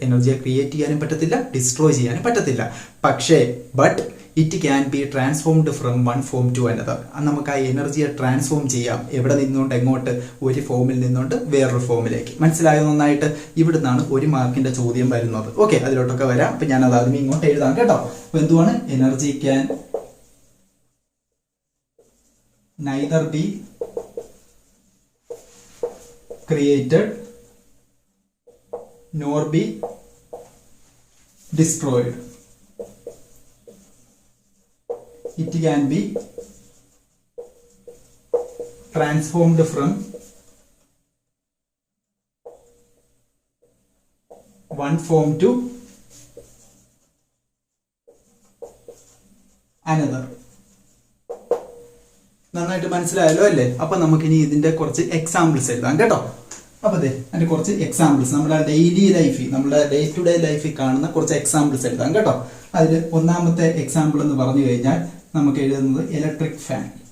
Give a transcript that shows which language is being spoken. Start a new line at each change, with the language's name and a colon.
Malayalam: എനർജിയെ create ചെയ്യാനും പറ്റത്തില്ല, destroy ചെയ്യാനും പറ്റത്തില്ല. പക്ഷേ
English: It can be transformed from one form to another.
Malayalam: നമുക്ക് ആ എനർജിയെ ട്രാൻസ്ഫോം ചെയ്യാം. എവിടെ നിന്നുകൊണ്ട് എങ്ങോട്ട്? ഒരു ഫോമിൽ നിന്നുകൊണ്ട് വേറൊരു ഫോമിലേക്ക്. മനസ്സിലായോ നന്നായിട്ട്? ഇവിടുന്നാണ് 1 മാർക്കിന്റെ ചോദ്യം വരുന്നത്. ഓക്കെ, അതിലോട്ടൊക്കെ വരാം. അപ്പൊ ഞാൻ അത് ആദ്യം ഇങ്ങോട്ട് എഴുതാം കേട്ടോ. അപ്പൊ എന്തുവാണ്?
English: Energy can neither be created nor be destroyed. It can be transformed from one form to another.
Malayalam: നന്നായിട്ട് മനസ്സിലായല്ലോ അല്ലേ? അപ്പൊ നമുക്കിനി ഇതിന്റെ കുറച്ച് എക്സാമ്പിൾസ് എഴുതാം കേട്ടോ. അപ്പൊ അതിന്റെ കുറച്ച് എക്സാമ്പിൾസ് നമ്മുടെ ഡെയിലി ലൈഫിൽ, നമ്മുടെ ഡേ ടു ഡേ ലൈഫിൽ കാണുന്ന കുറച്ച് എക്സാമ്പിൾസ് എഴുതാം കേട്ടോ. അതിൽ ഒന്നാമത്തെ എക്സാമ്പിൾ എന്ന് പറഞ്ഞു കഴിഞ്ഞാൽ നമുക്ക് എഴുതുന്നത് ഇലക്ട്രിക് ഫാൻ.